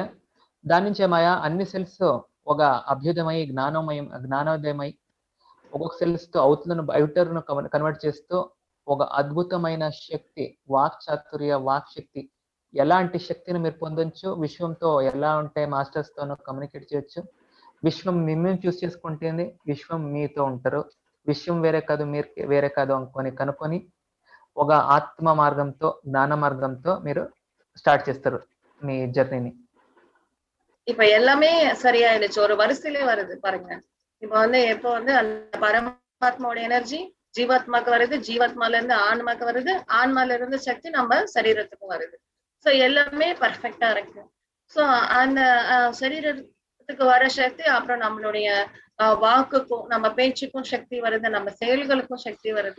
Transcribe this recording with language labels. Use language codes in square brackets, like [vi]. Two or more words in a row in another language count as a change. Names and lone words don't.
[te] దాని నుంచి ఏమయ్యా, అన్ని సెల్స్ ఒక అభ్యుదయమై జ్ఞానోదయమై ఒక్కొక్క సెల్స్ తో అవుట్లను బయటను కన్వర్ట్ చేస్తూ ఒక అద్భుతమైన శక్తి, వాక్ చాతుర్య, వాక్ శక్తి, ఎలాంటి శక్తిని మీరు పొందొచ్చు, విశ్వంతో ఎలా ఉంటే మాస్టర్స్ తోనూ కమ్యూనికేట్ చేయొచ్చు. విశ్వం మిమ్మల్ని చూస్ చేసుకుంటుంది, విశ్వం మీతో ఉంటారు. విశ్వం వేరే కాదు, మీరు వేరే కాదు కనుక్కొని ఒక ఆత్మ మార్గంతో, జ్ఞాన మార్గంతో మీరు స్టార్ట్ చేస్తారు మీ జర్నీని. [ta] இப்ப எல்லாமே சரியாயிடுச்சு, ஒரு வரிசையிலே வருது பாருங்க. இப்ப வந்து எப்போ வந்து அந்த பரமாத்மாவோட எனர்ஜி ஜீவாத்மாக்கு வருது, ஜீவாத்மால இருந்து ஆன்மாக்கு வருது, ஆன்மால இருந்து சக்தி நம்ம சரீரத்துக்கு வருது. ஸோ எல்லாமே பர்ஃபெக்டா இருக்கு. ஸோ அந்த சரீரத்துக்கு வர சக்தி அப்புறம் நம்மளுடைய வாக்குக்கும் நம்ம பேச்சுக்கும் சக்தி வருது, நம்ம செயல்களுக்கும் சக்தி வருது.